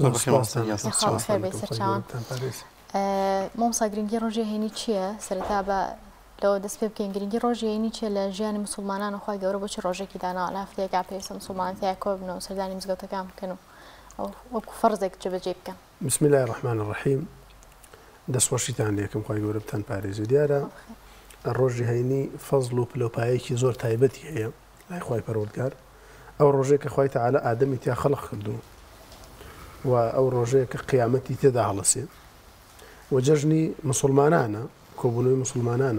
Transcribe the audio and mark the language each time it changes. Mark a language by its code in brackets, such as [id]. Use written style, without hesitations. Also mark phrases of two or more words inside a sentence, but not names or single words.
[ckb] خێر بێت سەرچاوان. مامۆستا گرنگی ڕۆژی هەینی چییە؟ سەرەتا بە لەوە دەست پێ بکەین گرنگی ڕۆژی هەینی چییە لە ژیانی موسڵمانان و خۆی گەورە بۆچی ڕۆژێکی داناوە لە هەفتەیەکا پێویستە موسڵمانان تیا کۆ بنەوە سەردانی مزگەوتەکان بکەن و وەکو فەرزێک جێبەجێ بکەن. [ar] بسم الله الرحمن الرحیم. [ckb] دەستخۆشیتان لێکم خۆی گەورە بتان پارێزی دیارە ڕۆژی هەینی فەزڵ و پلۆپایەکی زۆر تایبەتی هەیە لای خۆی پەروەردگار. ئەو ڕۆژێک کە خۆی تەعالە ئادەمی تیا خەڵق کردو و ئەو ڕۆژەیە کە قیامەتی تێدا هەڵەسێ و جەژنی مسلمانانە کۆبوونەوەی مسلمانانە.